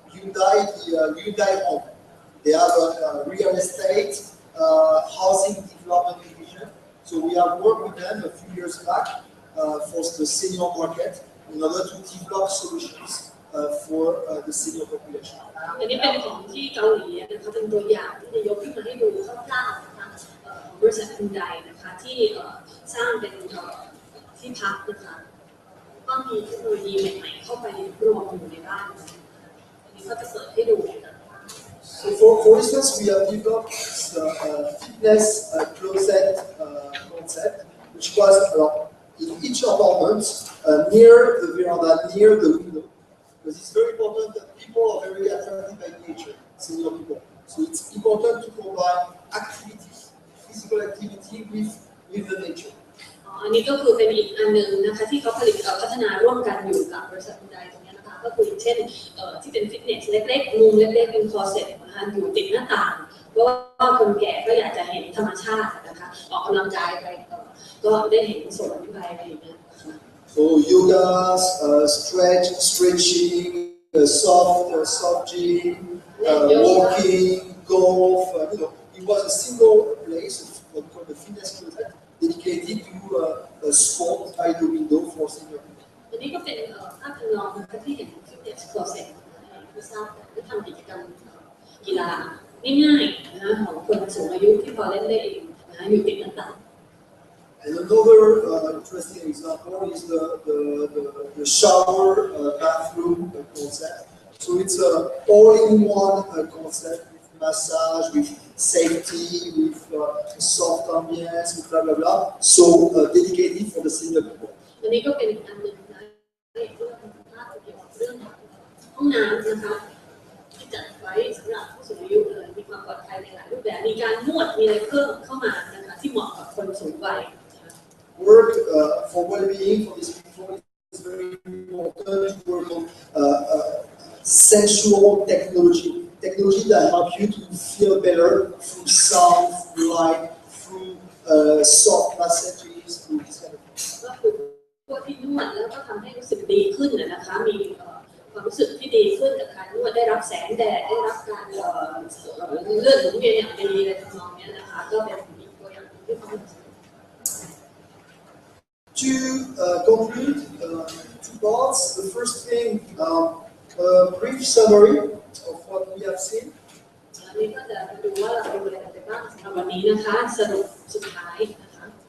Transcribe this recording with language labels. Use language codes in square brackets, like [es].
[en] Hyundai Hyundai Home. They have a real estate housing development division. So we have worked with them a few years back for the senior market in order to develop solutions for the senior population. [th] อันนี้เป็นของที่เกาหลีนะคะเป็นตัวอย่างที่จะยกขึ้นมาให้ดูคร่าวๆนะคะของบริษัทฮุนไดนะคะที่สร้างเป็นที่พักนะคะก็มีเทคโนโลยีใหม่ๆเข้าไปรวมอยู่ในบ้านอันนี้ก็จะเปิดให้ดูนะคะ [en] So for instance, we have developed this fitness closet concept, which was in each apartment near the veranda, near the window, because it's very important that people are very attracted by nature, senior people. So it's important to combine activity, physical activity with the nature. [th] อันนี้ก็คือเป็นอีกอันหนึ่งนะคะที่เขาพัฒนาร่วมกันอยู่กับบริษัทฮุนไดตรงนี้นะคะก็คือเช่นที่เป็นฟิตเนสเล็กๆมุมเล็กๆเป็นคอร์เซ็ตนะคะอยู่ติดหน้าต่างเพราะว่าคนแก่ก็อยากจะเห็นธรรมชาตินะคะออกกำลังกายไปก็ได้เห็นสวนไปอะไรอย่างเงี้ยนะคะ [en] So yoga, stretching, soft gym, walking, golf. It was a single place called the fitness closet dedicated to sport by the window for senior people. [th] อันนี้ก็เป็นภาพจำลองนะคะที่เห็นฟิตเนสคอร์เซ็ตที่ทราบได้ทำกิจกรรมกีฬาง่ายๆนะของคนสูงอายุที่พอเล่นได้เองนะอยู่ติดหน้าต่าง [en] And another interesting example is the shower bathroom concept. So it's an all-in-one concept with massage, with safety, with soft ambience, with blah blah blah. So dedicated for the senior people. [th] อันนี้ก็เป็นอีกอันหนึ่งนะเรื่องภาพเกี่ยวกับเรื่องห้องน้ำนะคะที่จัดไว้สำหรับผู้สูงอายุเลยมีความปลอดภัยในหลายรูปแบบมีการนวดมีอะไรเพิ่มเข้ามานะคะที่เหมาะกับคนสูงวัย [en] Work for well-being for these people is very important to work on sensual technology that help you to feel better through sound, through light, through soft massages, through this kind of thing. [th] ก็คือพวกที่นวดแล้วก็ทำให้รู้สึกดีขึ้นนะคะมีความรู้สึกที่ดีขึ้นจากการนวดได้รับแสงแดดได้รับการเลือดหมุนเวียนอย่างดีอะไรทำนองนี้นะคะก็เป็นอีกตัวอย่างที่เขา [en] To conclude, two parts. The first thing, a brief summary of what we have seen. [th] อันนี้ก็จะมาดูว่าเราดูอะไรกันไปบ้างสำหรับวันนี้นะคะสรุปสุดท้ายนะคะ